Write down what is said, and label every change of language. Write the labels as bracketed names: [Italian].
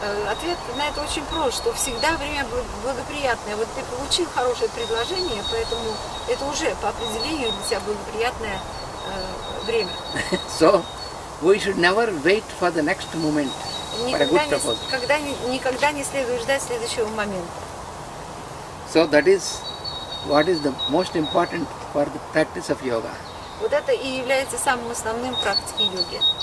[Russian] Ответ на это очень прост, что всегда время благоприятное. Вот ты получил хорошее предложение, поэтому это уже по определению для тебя благоприятное время. [English] So we should never wait for the next moment for a good proposal. [Russian] Никогда не следует ждать следующего момента. [English] So that is what is the most important for the practice of yoga. [Russian] Вот это и является самым основным в практике йоги.